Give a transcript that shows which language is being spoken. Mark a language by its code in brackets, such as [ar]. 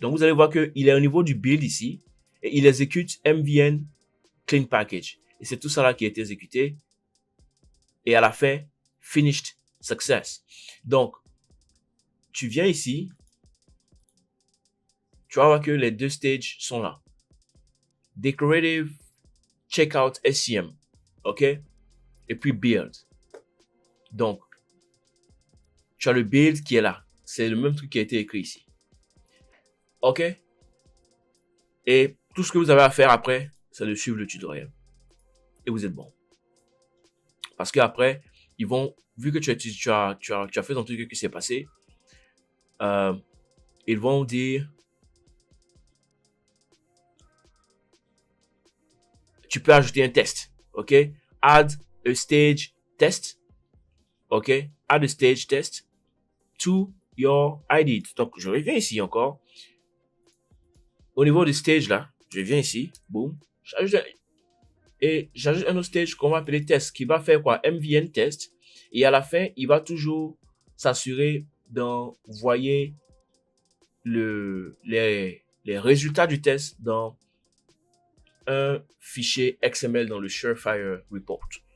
[fr] Donc, vous allez voir qu'il est au niveau du build ici et il exécute MVN clean package. Et c'est tout ça là qui a été exécuté. Et à la fin, [en] finished success. [fr] Donc, tu viens ici. Tu vas voir que les deux stages sont là. [en] Decorative, checkout, SCM. [fr] OK? Et puis build. Donc, tu as le build qui est là. C'est le même truc qui a été écrit ici. OK? Et tout ce que vous avez à faire après, c'est de suivre le tutoriel. Et vous êtes bon. Parce qu'après, ils vont, vu que tu as fait ton truc qui s'est passé, ils vont dire, tu peux ajouter un test. [en] OK? Add a stage test. OK? Add a stage test to your ID. [fr] Donc, je reviens ici encore. Au niveau du stage là, je viens ici. Boom. J'ajoute un autre stage qu'on va appeler test, qui va faire quoi? MVN test. Et à la fin, il va toujours s'assurer d'envoyer les résultats du test dans un fichier XML dans le Surefire report.